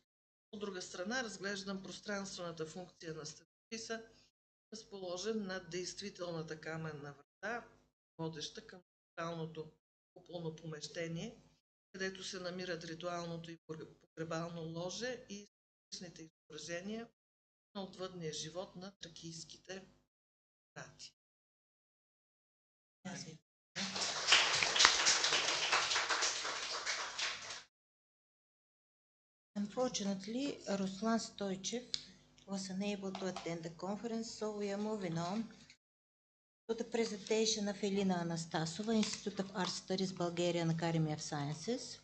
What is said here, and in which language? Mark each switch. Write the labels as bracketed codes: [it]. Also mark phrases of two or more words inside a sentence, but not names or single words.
[bg] От друга страна разглеждам пространствената функция на стъписа, разположен над действителната каменна врата, водеща към ритуалното куполно помещение, където се намират ритуалното и погребално ложе и различните изображения на отвъдния живот на тракийските брати. [en] Unfortunately, Ruslan Stoichev was unable to attend the conference, so we are moving on to the presentation of Elina Anastasova, Institute of Art Studies, Bulgarian Academy of Sciences.